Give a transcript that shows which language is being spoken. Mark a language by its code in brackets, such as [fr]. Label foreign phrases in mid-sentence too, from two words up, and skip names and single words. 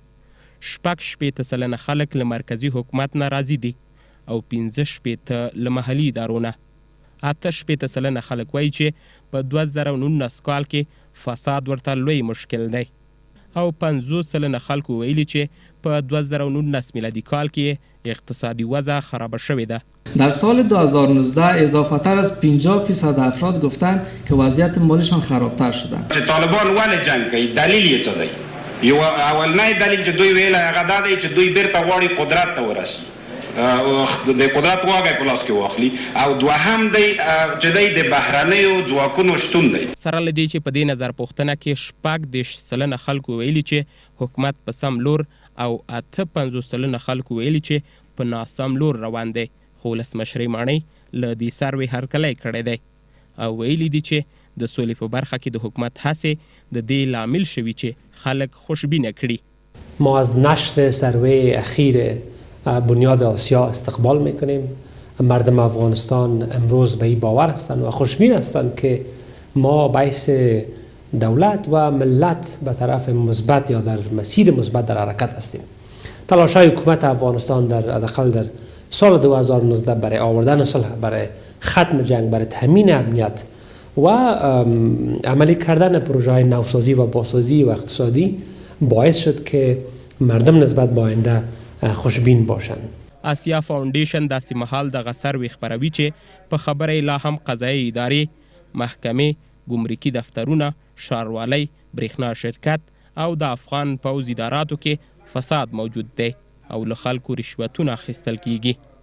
[ps] 80 سلنه خلک له مرکزي حکومت نه راضي دي او 15 له محلي ادارو نه. 8 سلنه خلک وایي چې په 2019 کال کې فساد ورته لوی مشکل دی او 50 سلنه خلکو ویلي چې په 2019 میلادي کال کې اقتصادی وضع خراب شوې ده. [fa] در سال 2019 اضافه‌تر از 50% افراد گفتند که وضعیت مالشان خرابتر شده. [ps] طالبان ولې جنگ کوي؟ دلیل یې څه دی؟ یو اولنی دلیل چې دوی ویل هغه دا دی چې دوی بیرته غواړي قدرت ته ورسي، د قدرت واګه په لاس کې واخلي، او دوهم دی چې د بهرنیو ځواکونو شتون دی. سره له دې چې په دې نظر پوښتنه کې 18 سلنه خلکو ویلي چې حکومت په سم لور او 58 سلنه خلکو ویلي چې په ناسم لور روان دی. خو ولسمشر ماڼۍ له دې سروې هرکلی کړی دی. او ویلي دي چې د سولې په برخه کې د حکومت هڅې د دې لامل شوي چې خلک خوشبینه کړي. [fa] ما از نشر سروی اخیر بنیاد آسیا استقبال میکنیم. مردم افغانستان امروز به این باور هستند و خوشبین هستند که ما باعث دولت و ملت به طرف مثبت یا در مسیر مثبت در حرکت هستیم. تلاش‌های حکومت افغانستان در حداقل در سال 2019 برای آوردن صلح، برای ختم جنگ، برای تامین امنیت و عملی کردن پروژه‌های نوسازی و بازسازی و اقتصادی باعث شد که مردم نسبت به آینده خوشبین باشند. [ps] آسیا فاونډیشن داسې مهال دغه سروې خپروي چې په خبره لا هم قضایي ادارې، محکمې، ګمرکي دفترونه، ښاروالۍ، برېښنا شرکت او د افغان پوځ اداراتو کې فساد موجود دی او له خلکو رشوتونه اخیستل کیږي.